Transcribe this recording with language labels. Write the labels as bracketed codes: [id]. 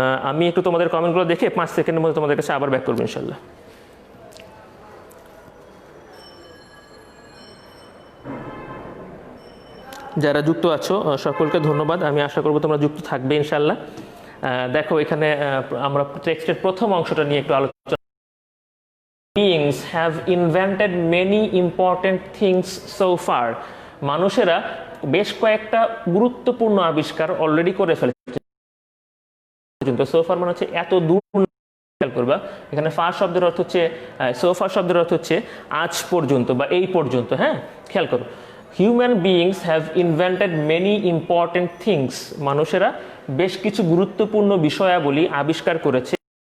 [bn] আমি একটু তোমাদের কমেন্টগুলো দেখে 5 সেকেন্ডের মধ্যে তোমাদের কাছে আবার ব্যাক করবো ইনশাল্লাহ। যারা যুক্ত আছো সকলকে ধন্যবাদ। আমি আশা করবো তোমরা যুক্ত থাকবে ইনশাল্লাহ। দেখো এখানে আমরা টেক্সটের প্রথম অংশটা নিয়ে একটু আলোচনা। [en] Beings have invented many important things so far. [bn] মানুষেরা বেশ কয়েকটা গুরুত্বপূর্ণ আবিষ্কার অলরেডি করে ফেলেছে। সো ফার মানে হচ্ছে এত দূর, খেয়াল করবা এখানে ফার শব্দের অর্থ হচ্ছে, সো ফার শব্দের অর্থ হচ্ছে আজ পর্যন্ত বা এই পর্যন্ত, হ্যাঁ, খেয়াল করো। [en] human beings have invented many important things, [bn] মানুষেরা বেশ কিছু গুরুত্বপূর্ণ বিষয়াবলী আবিষ্কার করেছে